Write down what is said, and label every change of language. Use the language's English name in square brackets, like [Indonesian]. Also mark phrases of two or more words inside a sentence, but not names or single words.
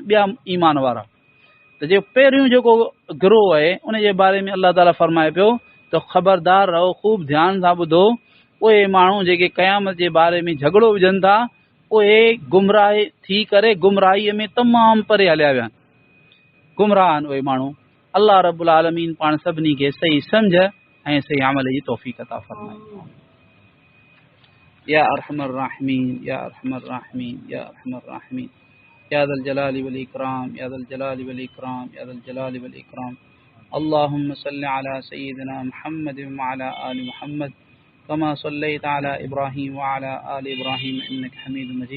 [Sindhi] ॿिया ईमान वारा, त जे पहिरियों जेको गिरोह आहे उन जे बारे में अल्लाह ताला फरमाए पियो त ख़बरदार रहो, ख़ूब ध्यान सां ॿुधो, उहे माण्हू जेके क़यामत जे बारे में झगड़ो विझनि था उहे गुमराह थी करे गुमराहीअ में तमामु परे हलिया विया आहिनि, गुमराह आहिनि उहे माण्हू। [Arabic] الله رب العالمين [Sindhi] पाण सभिनी खे सही सम्झ ऐं सही अमल जी तौफ़ीक़ अता फरमाए। [Arabic] يا أرحم الراحمين، يا أرحم الراحمين، يا أرحم الراحمين، يا ذا الجلال والإكرام، يا ذا الجلال والإكرام، يا ذا الجلال والإكرام. اللهم صل على سيدنا محمد وعلى آل محمد كما صليت على إبراهيم وعلى آل إبراهيم إنك حميد مجيد.